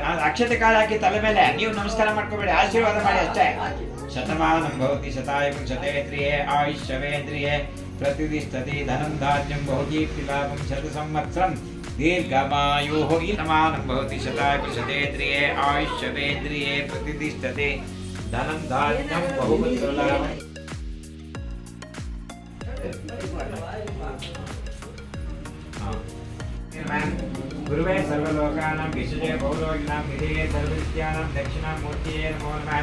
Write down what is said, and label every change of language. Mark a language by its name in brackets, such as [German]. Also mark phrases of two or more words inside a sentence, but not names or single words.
[Kannada] ಅಕ್ಷತೆ ಕಾಳು ಹಾಕಿ ತಲೆ ಮೇಲೆ ನೀವು ನಮಸ್ಕಾರ ಮಾಡ್ಕೋಬೇಡಿ, ಆಶೀರ್ವಾದ ಮಾಡಿ ಅಷ್ಟೇ. [Sanskrit] ಶತಮಾನಂ ಭವತಿ ಶತಾಯ ಶತೇಂದ್ರಿಯೇ ಆಯುಷ್ಯವೇಂದ್ರಿಯೇ ಪ್ರತಿಷ್ಠತಿ ಧನಂ ಧಾನ್ಯಂ ಬಹುಕೀರ್ತಿಲಾಭಂ ಶತ ಸಂವತ್ಸರಂ ದೀರ್ಘಮಾಯು. ಶತಮಾನಂ ಭವತಿ ಶತಾಯ ಶತೇಂದ್ರಿಯೇ ಆಯುಷ್ಯವೇಂದ್ರಿಯೇ ಪ್ರತಿಷ್ಠತಿ ಧನಂ ಧಾನ್ಯಂ ಬಹುಕೀರ್ತಿಲಾಭಂ. गुरुवे सर्वलोकानां विशुजे भौलोकिनां निधये सर्वविद्यानां दक्षिणामूर्तये नमो नमः.